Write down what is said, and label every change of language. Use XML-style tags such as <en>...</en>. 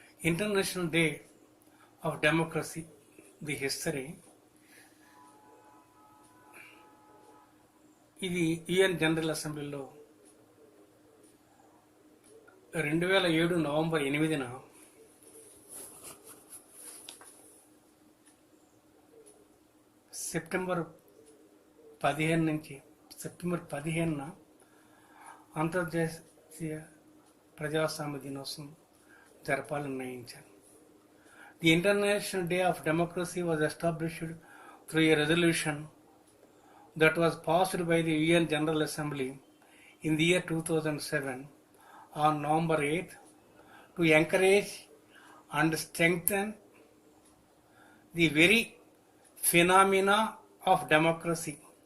<en>International Day of Democracy, the history.</en> <te>ఇది UN general అసెంబ్లీలో 2007 November 8న September 15న అంతర్జాతీయ ప్రజాస్వామ్య దినోత్సవం జరపాలని నిర్ణయించారు.</te> <en>The International Day of Democracy was established through a resolution that was passed by the UN General Assembly in the year 2007 on November 8th to encourage and strengthen the very phenomena of democracy.</en>